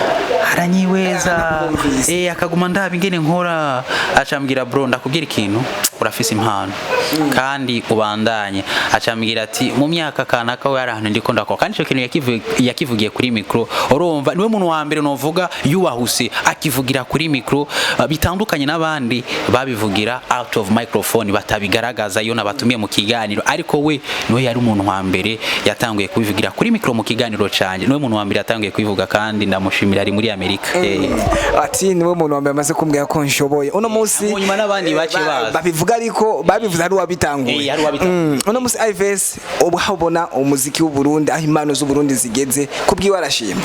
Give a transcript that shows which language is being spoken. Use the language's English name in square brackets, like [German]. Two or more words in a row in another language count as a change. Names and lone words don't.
[Rundi] aranyiweza akaguma ndaba ingene nkora acambwira bro ndakubwira ikintu urafise impano kandi ubandanye acambwira ati mu myaka kanaka we ari ahantu ndiko ndakora kandi ico kintu yakivugiye kuri micro urumva niwe muntu wa mbere novuga yubahuse akivugira kuri micro bitandukanye n'abandi babivugira [English] out of microphone [Rundi] batabigaragaza iyo nabatumiye mu kiganiro ariko we niwe yari umuntu wa mbere yatanguye kubivugira kuri micro mu kiganiro canje niwe muntu wa mbere yatanguye kubivuga kandi ndamushimira ari muri Amerika ati niwe muntu wa mbere amaze kumbwira ko nshoboye uno munsi nyuma n'abandi bace baza babivuga ariko babivuze ari wabitanguye uno munsi IVS ahabona umuziki w'u Burundi aho impano z'u Burundi zigeze kubwiwe arashima